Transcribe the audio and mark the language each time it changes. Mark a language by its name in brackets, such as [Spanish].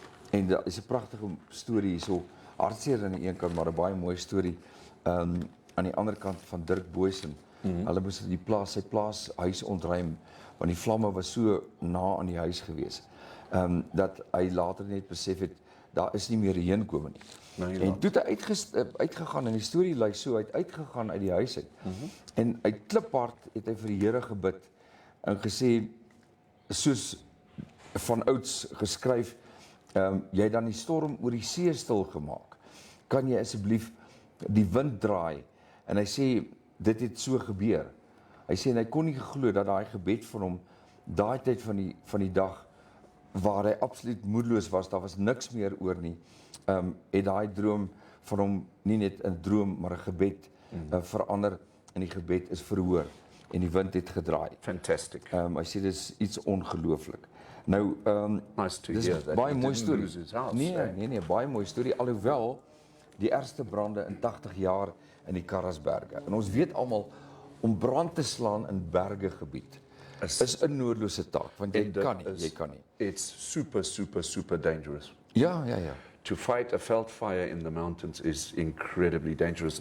[Afrikaans] En dit is 'n pragtige storie hierso. Hartseer aan die een kant, maar 'n baie mooi storie aan die ander kant van Dirk Boysen. Hulle moes sy plaashuis ontruim want die vlamme was so na aan die huis gewees. Dat hy later net besef het daar is nie meer heenkome nie. Nee, en toe het hy uitgegaan en die storie lyk so, hy het uitgegaan uit die huis uit. En uit kliphard het hy vir die Here gebid en gesê soos van ouds geskryf, jy het dan die storm oor die see stil gemaak. Kan jy asseblief die wind draai? En hy sê dit het so gebeur. Hy sê en hy kon nie geglo dat daai gebed van hom daai tyd van die dag waar hy absoluut moedeloos was, daar was niks meer oor nie. Het daai droom van hom nie net 'n droom maar 'n gebed verander en die gebed is verhoor en die wind het gedraai. [English] Fantastic. [Afrikaans] Hy sê dis iets ongelooflik. Nou [English] nice to [Afrikaans] dis [English] hear that. [Afrikaans] Baie mooi storie. Nee, baie mooi storie alhoewel die ergste brande in 80 jaar in die Karasberge. En ons weet almal om brand te slaan in bergegebied is 'n noodlose taak want jy kan nie. [English] It's super dangerous. [Afrikaans] Ja. [English] To fight a veld fire in the mountains is incredibly dangerous.